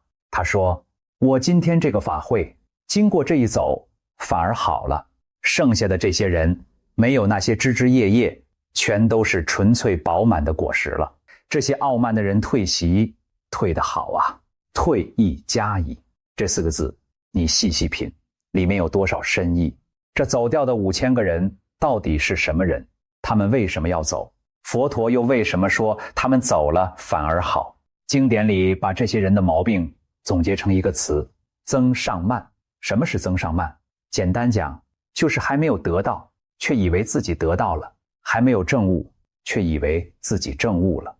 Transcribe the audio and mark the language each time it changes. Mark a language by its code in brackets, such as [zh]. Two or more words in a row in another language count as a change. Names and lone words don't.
[zh] 他說，我今天這個法會經過這一走反而好了，剩下的這些人沒有那些枝枝葉葉，全都是純粹飽滿的果實了。這些傲慢的人退席，退得好啊，退亦佳矣。這4個字你細細品，裡面有多少深意？這走掉的5000個人到底是什麼人？他們為什麼要走？佛陀又為什麼說他們走了反而好？經典裡把這些人的毛病總結成一個詞：增上慢。什麼是增上慢？簡單講，就是還沒有得到，卻以為自己得到了；還沒有證悟，卻以為自己證悟了。